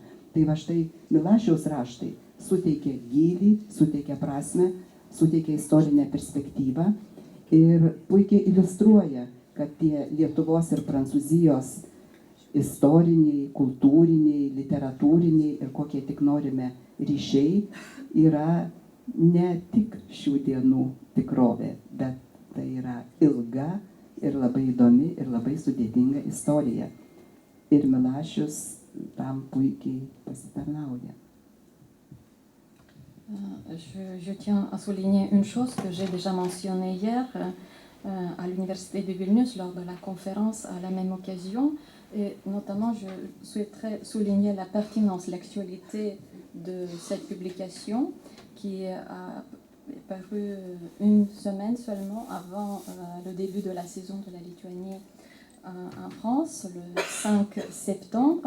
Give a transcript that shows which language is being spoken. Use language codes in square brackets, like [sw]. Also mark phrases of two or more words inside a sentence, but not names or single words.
[lt] Tai va štai Milašiaus raštai suteikia gylį, suteikia prasmę, suteikia istorinę perspektyvą ir puikiai iliustruoja, kad tie Lietuvos ir Prancūzijos istoriniai, kultūriniai, literatūriniai ir kokie tik norime ryšiai yra ne tik šių dienų tikrovė, bet tai yra ilga ir labai įdomi ir labai sudėtinga istorija. Ir Milašius tam puikiai pasitarnauja. [fr] Je tiens à souligner une chose que j'ai déjà mentionnée hier à l'université de Vilnius lors de la conférence à la même occasion. Et notamment, je souhaiterais souligner la pertinence, l'actualité de cette publication qui a paru une semaine seulement avant le début de la saison de la Lituanie en France, le 5 septembre.